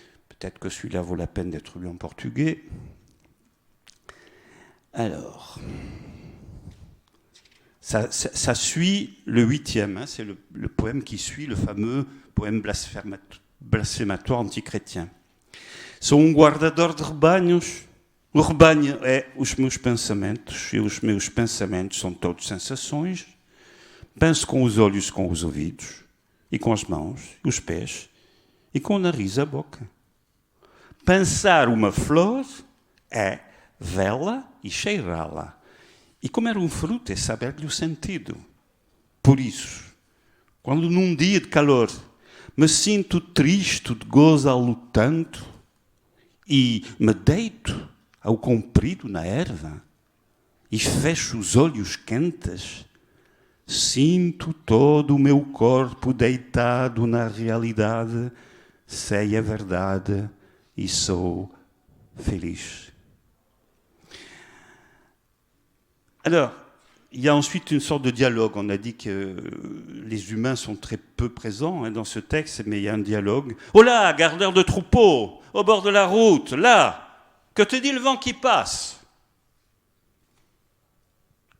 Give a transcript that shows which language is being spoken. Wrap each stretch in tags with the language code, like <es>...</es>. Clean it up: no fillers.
<fr>Peut-être que celui-là vaut la peine d'être lu en portugais. Alors, ça suit le 8e, hein, c'est le poème qui suit le fameux poème blasphématoire antichrétien.</fr> <pt>Sou guardador de rebanhos. O rebanho é os meus pensamentos, e os meus pensamentos são todos sensações. Penso com os olhos, com os ouvidos, e com as mãos, e os pés, e com o nariz, a boca. Pensar uma flor é vê-la e cheirá-la. E comer um fruto é saber-lhe o sentido. Por isso, quando num dia de calor me sinto triste, de gozo tanto, e me deito ao comprido na erva, e fecho os olhos quentes, sinto todo o meu corpo deitado na realidade, sei a verdade e sou feliz.</pt> <fr>Alors, il y a ensuite une sorte de dialogue. On a dit que les humains sont très peu présents dans ce texte, mais il y a un dialogue. « Oh là, gardeur de troupeau, au bord de la route, là, que te dit le vent qui passe ?»</fr>